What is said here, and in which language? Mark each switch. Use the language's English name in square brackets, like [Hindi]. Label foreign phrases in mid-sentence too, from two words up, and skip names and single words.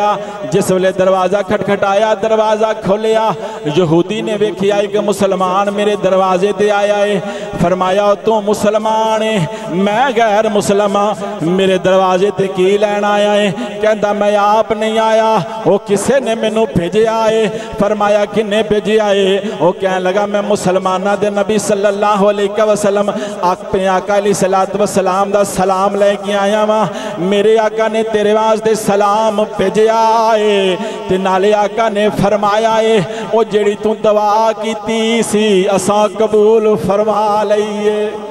[Punjabi] جس ویلے دروازہ کھٹکھٹایا دروازہ کھولیا، یہودی نے ویکھیا اک مسلمان میرے دروازے تے آیا ہے. فرمایا تو مسلمان ہے، میں غیر مسلم ہاں، میرے دروازے تے کی لین آیا ہے. کہتا میں آپ نہیں آیا، وہ کسے نے مینوں بھیجا ہے. فرمایا کنے بھیجا ہے? وہ کہن لگا میں مسلماناں دے نبی [Arabic] صلى الله عليه وسلم [Punjabi] اپنے آقا [Arabic] عليه الصلاة والسلام [Punjabi] دا سلام لے کے آیا واں. میرے آقا نے تیرے واسطے سلام بھیجا ہے تے نالے آقا نے فرمایا ہے وہ جیہڑی تو دعا کیتی سی اساں قبول فرما لئی اے.